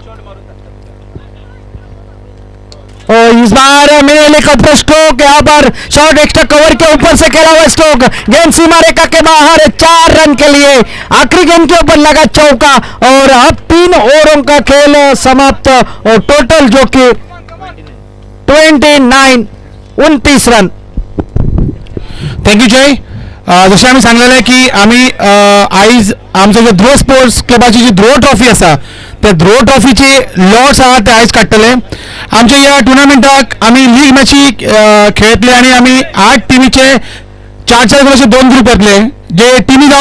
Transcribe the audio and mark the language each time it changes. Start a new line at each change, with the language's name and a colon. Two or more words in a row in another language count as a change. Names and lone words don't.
Hindi: और इस बार मिले का स्ट्रोक, यहाँ पर शॉर्ट एक्स्ट्रा कवर के ऊपर से खेला हुआ स्ट्रोक, गेंद सीमा रेखा के बाहर, 4 रन के लिए आखिरी गेंद के ऊपर लगा चौका और अब 3 ओवरों का खेल समाप्त और टोटल जो कि 29 रन।
English: thank you जय।
Konkani: जशें आमी सांगलेलें की आमी आयज आमचो जो ध्रुव स्पोर्ट्स क्लबाची जी ध्रुव ट्रॉफी आसा, ते ध्रुव ट्रॉफीचे लॉट्स आहा ते आयज काडटले। आमच्या ह्या टुर्नामेंटाक आमी लीग मॅची खेळटले आनी आमी 8 टिमीचे 4 अशे 2 ग्रुप येतले, जे टिमी जावन